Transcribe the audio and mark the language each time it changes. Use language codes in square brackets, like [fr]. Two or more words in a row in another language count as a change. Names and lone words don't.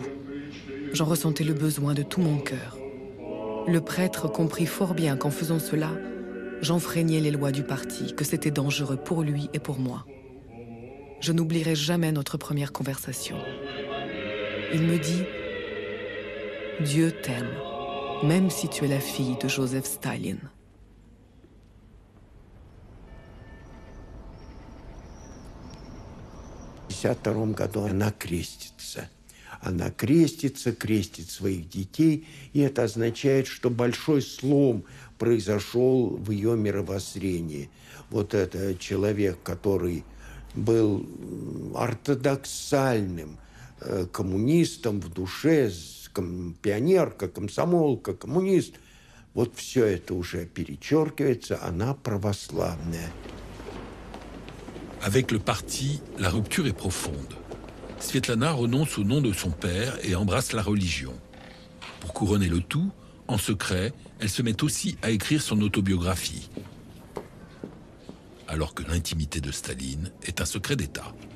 [fr] J'en ressentais le besoin de tout mon cœur. Le prêtre comprit fort bien qu'en faisant cela, j'enfreignais les lois du parti, que c'était dangereux pour lui et pour moi. Je n'oublierai jamais notre première conversation. Il me dit « Dieu t'aime, même si tu es la fille de Joseph Staline. » [ru] В 1952 году она крестится. Она крестит своих детей, и это означает, что большой слом произошел в ее мировоззрении. Вот это человек, который был ортодоксальным коммунистом в душе, пионерка, комсомолка, коммунист. Вот все это уже перечеркивается, она православная. [fr] Avec le parti, la rupture est profonde. Svetlana renonce au nom de son père et embrasse la religion. Pour couronner le tout, en secret, elle se met aussi à écrire son autobiographie. Alors que l'intimité de Staline est un secret d'État.